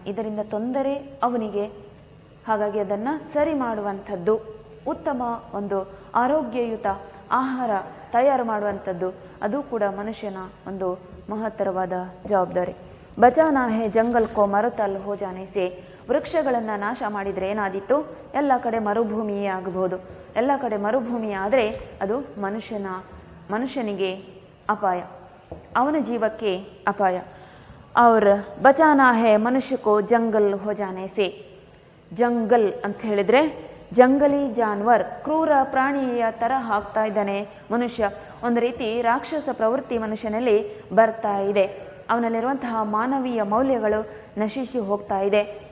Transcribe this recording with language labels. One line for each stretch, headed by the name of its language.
Kannada: ಇದರಿಂದ ತೊಂದರೆ ಅವನಿಗೆ. ಹಾಗಾಗಿ ಅದನ್ನು ಸರಿ ಮಾಡುವಂಥದ್ದು, ಉತ್ತಮ ಒಂದು ಆರೋಗ್ಯಯುತ ಆಹಾರ ತಯಾರು ಮಾಡುವಂಥದ್ದು ಅದು ಕೂಡ ಮನುಷ್ಯನ ಒಂದು ಮಹತ್ತರವಾದ ಜವಾಬ್ದಾರಿ.
Hindi: ಬಚಾನಾ ಹೇ ಜಂಗಲ್ ಕೋ ಮರುತಲ್ ಹೋ ಜಾನೆ ಸೆ,
Kannada: ವೃಕ್ಷಗಳನ್ನು ನಾಶ ಮಾಡಿದರೆ ಏನಾದೀತು? ಎಲ್ಲ ಕಡೆ ಮರುಭೂಮಿಯೇ ಆಗಬಹುದು. ಎಲ್ಲ ಕಡೆ ಮರುಭೂಮಿ ಆದರೆ ಅದು ಮನುಷ್ಯನಿಗೆ ಅಪಾಯ, ಅವನ ಜೀವಕ್ಕೆ ಅಪಾಯ.
Hindi: और बचाना है मनुष्य को जंगल हो जाने से.
Kannada: ಜಂಗಲ್ ಅಂತ ಹೇಳಿದರೆ
Hindi: ಜಂಗಲಿ ಜಾನ್ವರ್,
Kannada: ಕ್ರೂರ ಪ್ರಾಣಿಯ ಥರ ಆಗ್ತಾ ಇದ್ದಾನೆ ಮನುಷ್ಯ. ಒಂದು ರೀತಿ ರಾಕ್ಷಸ ಪ್ರವೃತ್ತಿ ಮನುಷ್ಯನಲ್ಲಿ ಬರ್ತಾ ಇದೆ. ಅವನಲ್ಲಿರುವಂತಹ ಮಾನವೀಯ ಮೌಲ್ಯಗಳು ನಶಿಸಿ ಹೋಗ್ತಾ ಇದೆ.